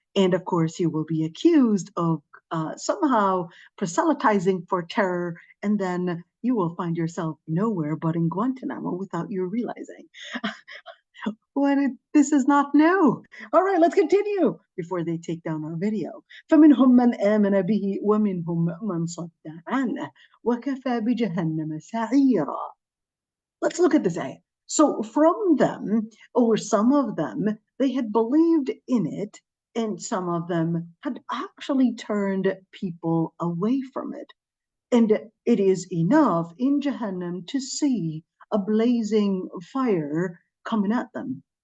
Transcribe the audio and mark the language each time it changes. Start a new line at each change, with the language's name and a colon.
English: And of course, you will be accused of somehow proselytizing for terror, and then you will find yourself nowhere but in Guantanamo without you realizing. This is not new. All right, let's continue before they take down our video.
Arabic: فمنهم من آمن به ومنهم من صد عنه وكفى بجهنم سعيرا.
English: Let's look at this ayah. So from them, or some of them, they had believed in it, and some of them had actually turned people away from it. And it is enough in Jahannam to see a blazing fire coming at them.